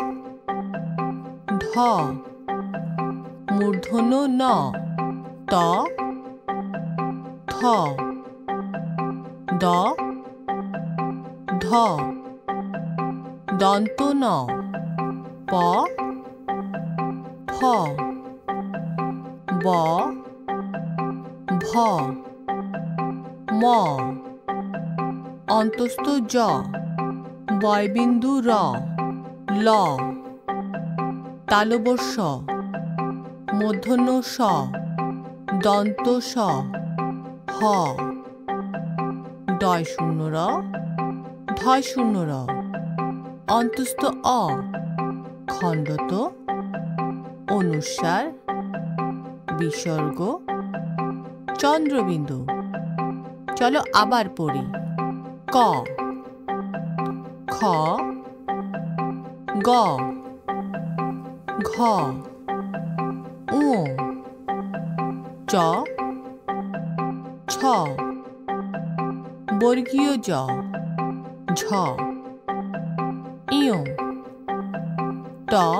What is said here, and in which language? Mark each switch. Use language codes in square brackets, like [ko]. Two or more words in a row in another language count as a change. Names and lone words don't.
[bn] ঢ মূর্ধন্য ন ত থ দ ধ দন্ত ন প ফ ব ভ ম অন্তস্থ জ বয়বিন্দু র ল তালবস্য মূর্ধন্য স দন্ত স হ ডয় শূন্য র ধয় শূন্য র অন্তস্থ অ খণ্ডত অনুস্বার বিসর্গ চন্দ্রবিন্দু। চলো আবার পড়ি। ক খ গ ঘ ঙ চ ছ বর্গীয় জ ঝ ইয় ট